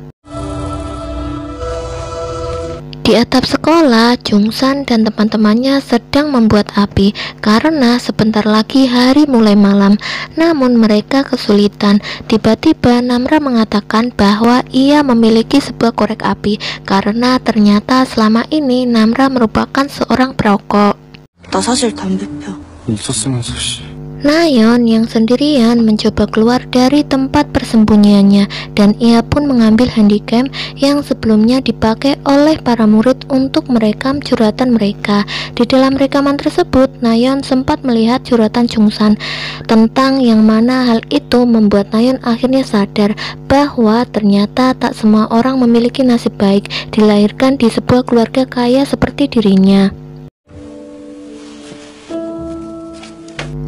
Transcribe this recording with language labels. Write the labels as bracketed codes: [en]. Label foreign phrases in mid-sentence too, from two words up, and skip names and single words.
[id] Di atap sekolah, Jungsan dan teman-temannya sedang membuat api karena sebentar lagi hari mulai malam. Namun mereka kesulitan. Tiba-tiba Namra mengatakan bahwa ia memiliki sebuah korek api karena ternyata selama ini Namra merupakan seorang perokok. [ko] 나 사실 담배 펴. 있었으면서 씨. [id] Nayeon yang sendirian mencoba keluar dari tempat persembunyiannya dan ia pun mengambil handycam yang sebelumnya dipakai oleh para murid untuk merekam curhatan mereka. Di dalam rekaman tersebut, Nayeon sempat melihat curhatan Jungsan tentang yang mana hal itu membuat Nayeon akhirnya sadar bahwa ternyata tak semua orang memiliki nasib baik dilahirkan di sebuah keluarga kaya seperti dirinya.